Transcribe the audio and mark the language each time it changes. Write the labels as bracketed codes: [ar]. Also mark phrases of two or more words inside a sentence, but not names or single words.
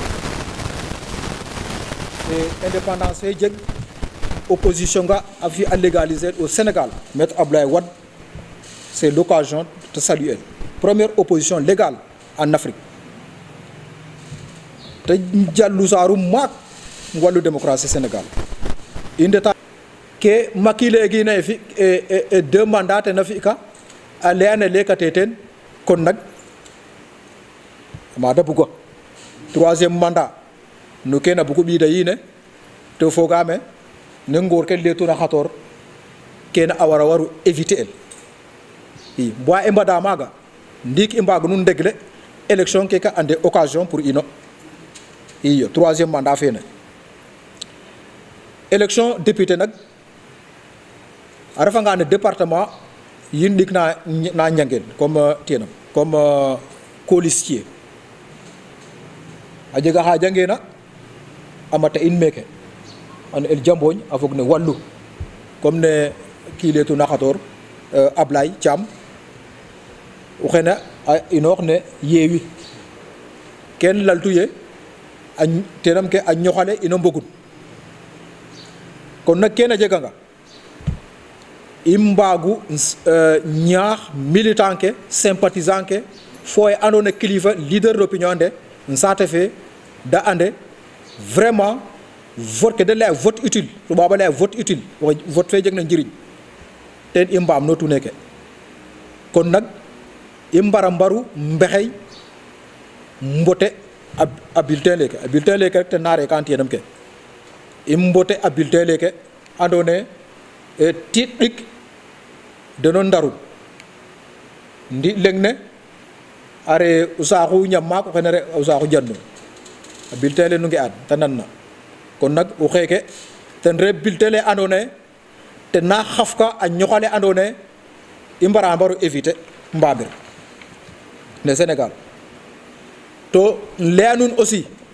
[fr] indépendance [srr] fe jeg [fr] opposition [srr] nga a fi a [fr] légaliser au Sénégal Maître Abdoulaye Wade c'est l'occasion de saluer première opposition légale en Afrique [srr] te jallu saaru maak wàllu démocratie Sénégal indeta ke Macky léegi na fi [fr] 2 mandats [srr] te na fi ka a leyane lekate ten kon nag mada buga [fr] 3e mandat [srr] no kena bugu ɓiida yine to fogame ne ngoor ke letuna xator kene a wara waru éviter el i bo i mbada maaga ndiik i mbaag nu ndegle élection ke ka ande occasion pour ino iyo [fr] 3e mandat [srr] fene [fr] élection député [srr] nag a refanga ne département yin ɗik na njangel comme tenam comme colistier a jega xa jangena a mata in meke an el Jamboñ a fog ne wallu comme ne kii letuna xator Ablaye Thiam o xene a inoox ne yeewi ken laltu ye tenam ke a ñoxale ino mbogun kon nag kene jega nga i mbaagu ñaax militant ke sympathisant ke fo ye ando na kilifa [fr] leader d'opinion [srr] nde saate fe da ande vraiment vote ke de laya [fr] vote utile [srr] tubaab a laya [fr] vote utile [srr] vote fe jeg na njiriñ ten i mbaam no tune ke kon nag i mbara mbaru mbexey mbote a bulletin leke rek ten na re ka antiyenam ke i mbote a bulletin leke ando naye tiit ɗik deno ndarun ndi leng ne are o saaxu ñam maak o xene re o saaxu jannu a bulletin le nu nge an te nan na kon nag o xeeke ten re bulletin le ando naye te na xafka a ñoxale andone i mbara mbaru éviter mbamir ne Sénégal to leya nun aussi